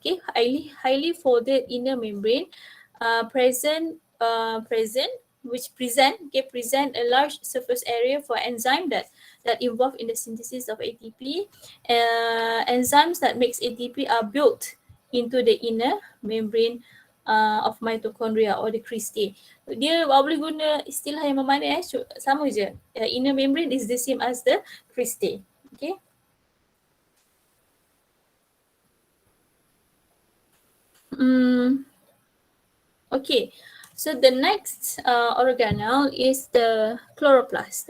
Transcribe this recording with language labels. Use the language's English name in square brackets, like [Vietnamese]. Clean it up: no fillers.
[English] Okay, highly folded inner membrane present which present a large surface area for enzyme that involve in the synthesis of ATP. Enzymes that makes ATP are built into the inner membrane of mitochondria or the crystal. [Malay] Dia boleh guna istilah yang mana sama je. [English] Inner membrane is the same as the crystal. Okay. Okay, so the next organelle is the chloroplast.